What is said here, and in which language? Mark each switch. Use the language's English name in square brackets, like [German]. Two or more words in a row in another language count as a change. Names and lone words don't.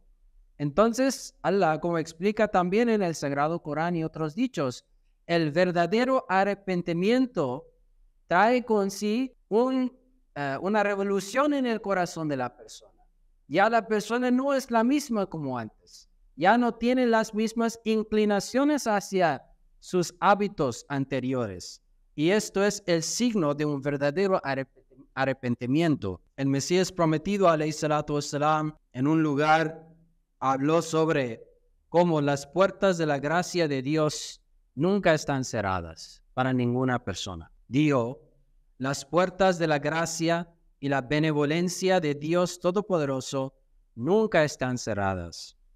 [Spanish] Entonces, Allah, como explica también en el Sagrado Corán y otros dichos, el verdadero arrepentimiento trae con sí una revolución en el corazón de la persona. Ya la persona no es la misma como antes. Ya no tiene las mismas inclinaciones hacia sus hábitos anteriores. Y esto es el signo de un verdadero arrepentimiento. El Mesías prometido, [Arabic] عليه الصلاة والسلام, [Spanish] en un lugar habló sobre cómo las puertas de la gracia de Dios nunca están cerradas para ninguna persona. Dijo, las puertas de la gracia y la benevolencia de Dios Todopoderoso nunca están cerradas.